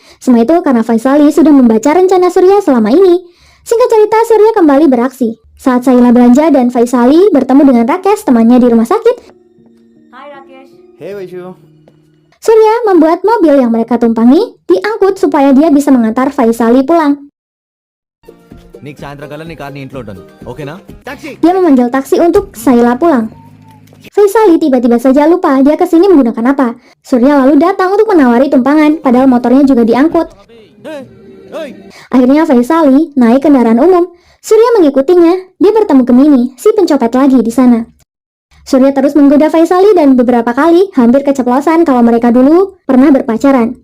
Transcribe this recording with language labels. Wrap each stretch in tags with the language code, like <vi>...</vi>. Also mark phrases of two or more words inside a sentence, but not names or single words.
<id>Semua itu karena Faisali sudah membaca rencana Surya selama ini. Singkat cerita, Surya kembali beraksi. Saat Sheila belanja dan Faisali bertemu dengan Rakesh, temannya di rumah sakit,</id> <en>Hi Rakesh. Hey, Vaishu.</en> <id>Surya membuat mobil yang mereka tumpangi diangkut supaya dia bisa mengantar Faisali pulang.</id> <te>నీకు సాయంత్రం నీ కార్ని ఇంట్లో ఉంటాను ఓకేనా</te> <id>Dia memanggil taksi untuk Sheila pulang. Faisali tiba-tiba saja lupa dia kesini menggunakan apa. Surya lalu datang untuk menawari tumpangan, padahal motornya juga diangkut. Akhirnya Faisali naik kendaraan umum. Surya mengikutinya. Dia bertemu Gemini, si pencopet lagi di sana. Surya terus menggoda Faisali dan beberapa kali hampir keceplosan kalau mereka dulu pernah berpacaran.</id>